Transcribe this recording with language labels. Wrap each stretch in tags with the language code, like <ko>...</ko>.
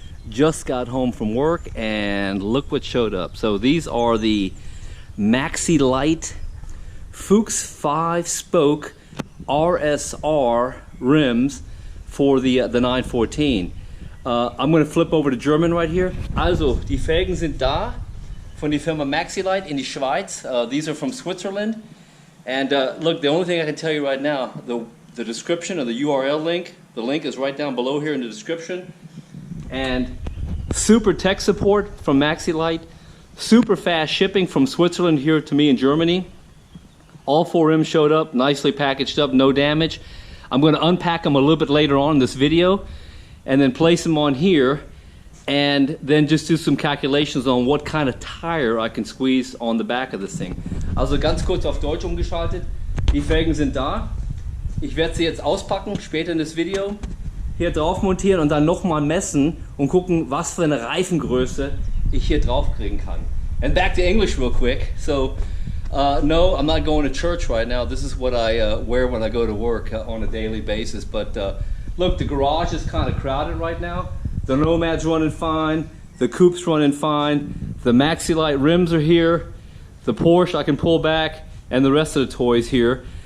<en>Just got home from work and look what showed up. So these are the Maxilite Fuchs 5-spoke RSR rims for the 914. I'm going to flip over to German right here.</en> <de>Also, die Felgen sind da von der Firma Maxilite in die Schweiz.</de> <en>These are from Switzerland. And look, the only thing I can tell you right now, the description or the URL link, the link is right down below here in the description. And super tech support from Maxilite, super fast shipping from Switzerland here to me in Germany. All 4 rims showed up, nicely packaged up, no damage. I'm going to unpack them a little bit later on in this video and then place them on here and then just do some calculations on what kind of tire I can squeeze on the back of this thing.</en> <de>Also ganz kurz auf Deutsch umgeschaltet. Die Felgen sind da. Ich werde sie jetzt auspacken, später in das Video, hier drauf montieren und dann nochmal messen und gucken, was für eine Reifengröße ich hier drauf kriegen kann.</de> <en>And back to English real quick. So, no, I'm not going to church right now. This is what I wear when I go to work on a daily basis. But look, the garage is kind of crowded right now. The Nomad's running fine. The Coupe's running fine. The Maxilite rims are here. The Porsche I can pull back, and the rest of the toys here.</en>